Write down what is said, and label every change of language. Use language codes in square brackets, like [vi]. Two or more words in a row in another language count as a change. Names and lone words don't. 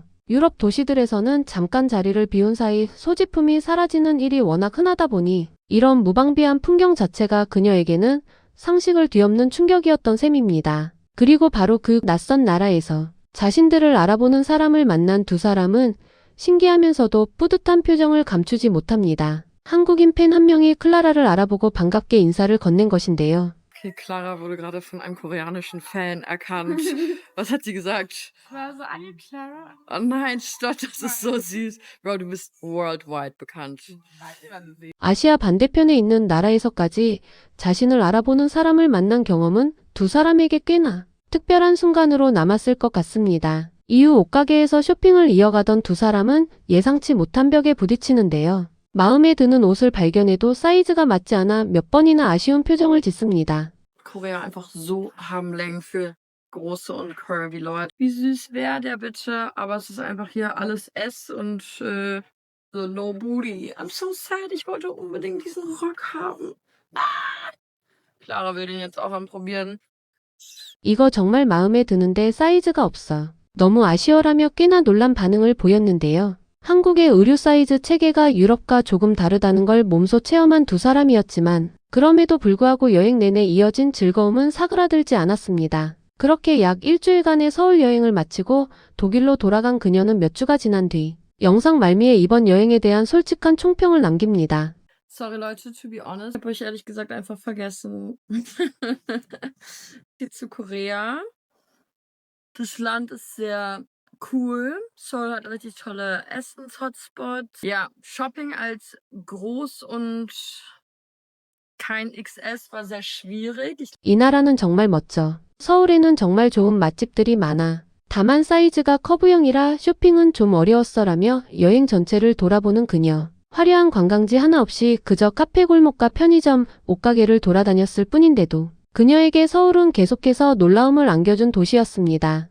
[ko] 유럽 도시들에서는 잠깐 자리를 비운 사이 소지품이 사라지는 일이 워낙 흔하다 보니 이런 무방비한 풍경 자체가 그녀에게는 상식을 뒤엎는 충격이었던 셈입니다. 그리고 바로 그 낯선 나라에서 자신들을 알아보는 사람을 만난 두 사람은 신기하면서도 뿌듯한 표정을 감추지 못합니다. 한국인 팬 한 명이 클라라를 알아보고 반갑게 인사를 건넨 것인데요. [de] Okay, Clara wurde gerade von einem koreanischen Fan erkannt. Was hat sie gesagt? War so eine Clara? Oh nein, stopp, das ist so süß. Bro, du bist worldwide bekannt. [ko] 아시아 반대편에 있는 나라에서까지 자신을 알아보는 사람을 만난 경험은 두 사람에게 꽤나 특별한 순간으로 남았을 것 같습니다. 이후 옷가게에서 쇼핑을 이어가던 두 사람은 예상치 못한 벽에 부딪히는데요. 마음에 드는 옷을 발견해도 사이즈가 맞지 않아 몇 번이나 아쉬운 표정을 짓습니다. [de] Korea einfach so harmlängen für große und curvy Leute. Wie süß wäre der bitte? Aber es ist einfach hier alles S und so [en] low booty. I'm so sad, [de] ich wollte unbedingt diesen Rock haben. Ah! Clara will den jetzt auch anprobieren. [ko] 이거 정말 마음에 드는데 사이즈가 없어. 너무 아쉬워라며 꽤나 놀란 반응을 보였는데요. 한국의 의류 사이즈 체계가 유럽과 조금 다르다는 걸 몸소 체험한 두 사람이었지만 그럼에도 불구하고 여행 내내 이어진 즐거움은 사그라들지 않았습니다. 그렇게 약 일주일간의 서울 여행을 마치고 독일로 돌아간 그녀는 몇 주가 지난 뒤 영상 말미에 이번 여행에 대한 솔직한 총평을 남깁니다. [de] Sorry Leute, [en] to be honest, [de] ich habe euch ehrlich gesagt einfach vergessen. Geht zu Korea. Das Land ist sehr cool. Seoul hat richtig tolle Essens-Hotspots. Ja, Shopping als groß und kein XS war sehr schwierig. [ko] 이 나라는 정말 멋져. 서울에는 정말 좋은 맛집들이 많아. 다만 사이즈가 커브형이라 쇼핑은 좀 어려웠어라며 여행 전체를 돌아보는 그녀. 화려한 관광지 하나 없이 그저 카페 골목과 편의점, 옷가게를 돌아다녔을 뿐인데도 그녀에게 서울은 계속해서 놀라움을 안겨준 도시였습니다.